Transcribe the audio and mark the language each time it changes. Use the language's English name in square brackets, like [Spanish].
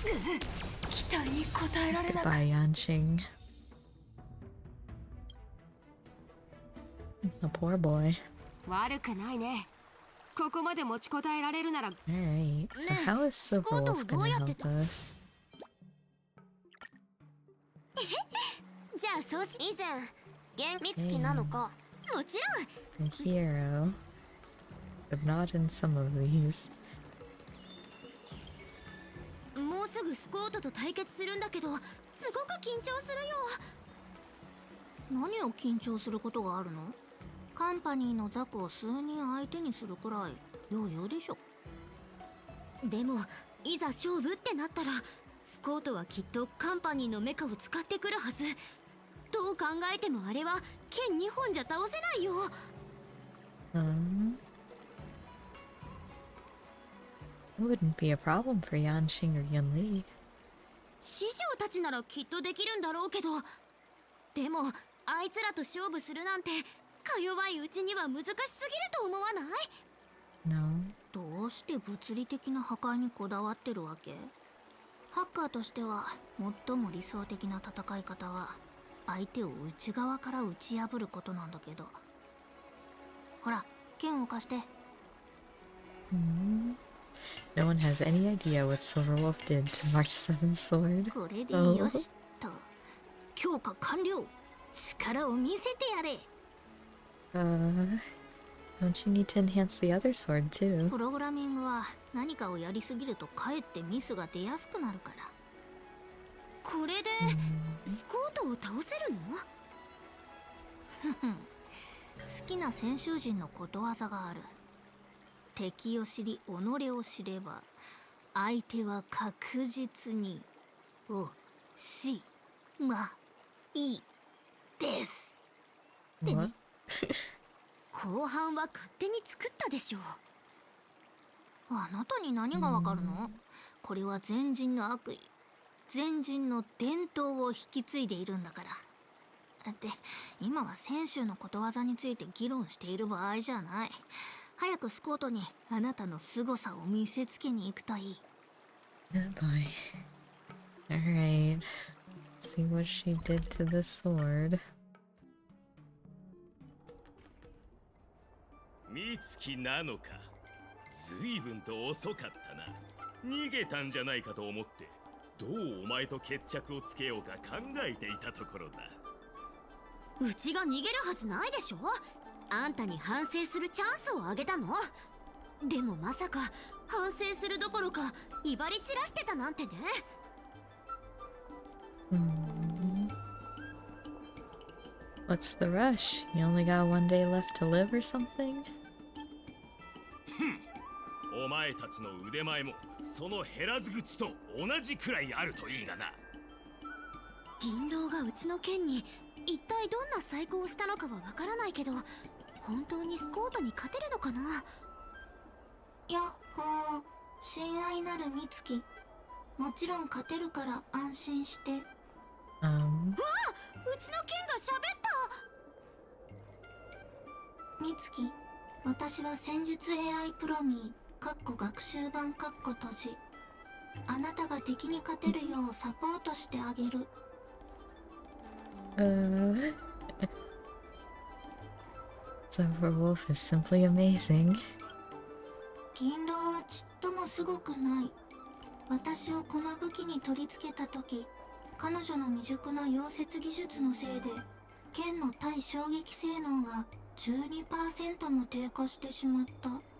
[Japanese] え。期待に応えられなかった。 [English] Goodbye, Yanqing. The poor boy. [Japanese] 悪くないね。ここまで持ちこたえられるなら。 [English] Alright, so how is the wolf gonna help us? [Japanese] じゃあそうし。以前元美月なのか。もちろん。 [English] A hero. But not in some of these. [Japanese] もうすぐスコートと対決するんだけど、すごく緊張するよ。何を緊張することがあるの？カンパニーの雑魚を数人相手にするくらい余裕でしょ。でもいざ勝負ってなったらスコートはきっとカンパニーのメカを使ってくるはず。どう考えてもあれは剣2本じゃ倒せないよ。 [English] It wouldn't be a problem for Yanxing or Yunli. [Japanese] 師匠たちならきっとできるんだろうけど、でもあいつらと勝負するなんてか弱いうちには難しすぎると思わない？ [English] No. [Japanese] どうして物理的な破壊にこだわってるわけ？ハッカーとしては最も理想的な戦い方は相手を内側から打ち破ることなんだけど。ほら、剣を貸して。 [English] No one has any idea what Silverwolf did to March 7's sword. [Japanese] これでよしと。強化完了。力を見せてやれ。 [English] Don't you need to enhance the other sword too? [Japanese] プログラミングは何かをやりすぎるとかえってミスが出やすくなるから。これでスコートを倒せるの？好きな先習人のことわざがある。敵を知り己を知れば相手は確実におしまいです。でね。後半は勝手に作ったでしょう。あなたに何がわかるの？これは前人の悪意、前人の伝統を引き継いでいるんだから。で、今は先週のことわざについて議論している場合じゃない。早くスコートにあなたの凄さを見せつけに行くといい。 [English] Oh boy. Alright. See what she did to the sword. [Japanese] 美月なのか。随分と遅かったな。逃げたんじゃないかと思ってどうお前と決着をつけようか考えていたところだ。うちが逃げるはずないでしょ。あんたに反省するチャンスをあげたの。でもまさか反省するどころか威張り散らしてたなんてね。 [English] What's the rush? You only got one day left to live or something? [Japanese] お前たちの腕前もその減らず口と同じくらいあるといいがな。銀狼がうちの剣に一体どんな細工をしたのかはわからないけど、本当にスコートに勝てるのかな。やっほー、親愛なる美月。もちろん勝てるから安心して。うわあ、うちの剣が喋った。美月、私は戦術 AI プロミー学習版閉じ。あなたが敵に勝てるようサポートしてあげる。 [English] Silverwolf is simply amazing. [Japanese] 銀狼はちっともすごくない。私をこの武器に取り付けた時、彼女の未熟な溶接技術のせいで剣の対衝撃性能が 12% も低下してしまった。